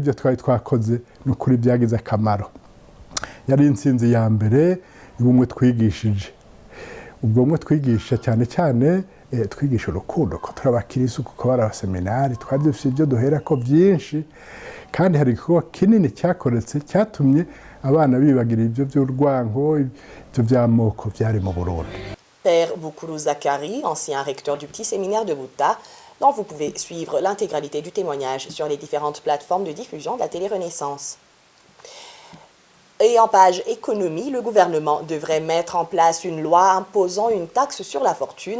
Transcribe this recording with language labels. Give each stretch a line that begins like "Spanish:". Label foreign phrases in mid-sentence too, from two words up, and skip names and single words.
Kinyarwanda: ibyo twari twakoze n'ukuri byagize akamaro yari intsinzi ya mbere y'ubumwe twigishije ubwo bumwe twigisha cyane cyane twigisha urukundo ko turabakirisu kuko bari abaseminari twari dufite ibyo duhera ko byinshi kandi hari igikorwa kinini cyakoretse cyatumye abana bibagira ibyo by'urwango ibyo by'amoko byari mu Burundi.
French: Père Bukulu Zakari, ancien recteur du petit séminaire de Buta, dont vous pouvez suivre l'intégralité du témoignage sur les différentes plateformes de diffusion de la télé-Renaissance. Et en page économie, le gouvernement devrait mettre en place une loi imposant une taxe sur la fortune.